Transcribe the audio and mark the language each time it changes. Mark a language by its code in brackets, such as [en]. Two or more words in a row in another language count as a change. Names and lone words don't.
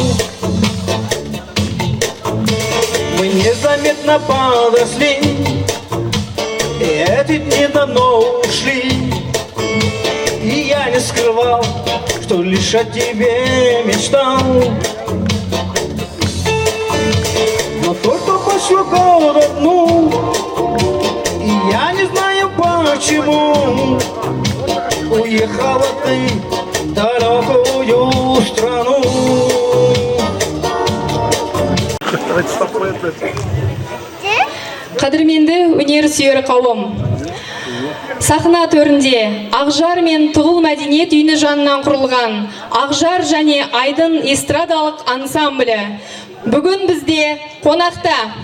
[ru] Мы незаметно подросли, и эти дни давно ушли, и я не скрывал, что лишь о тебе мечтал. Но только пошло год одну, и я не знаю почему уехала ты в далекую страну. [kk] Қадірменді өнер сүйер қауым. Сахна төрінде Ақжар мен Тұғыл мәдениет үйіні жанынан құрылған Ақжар және Айдын эстрадалық ансамблі бүгін бізде қонақта.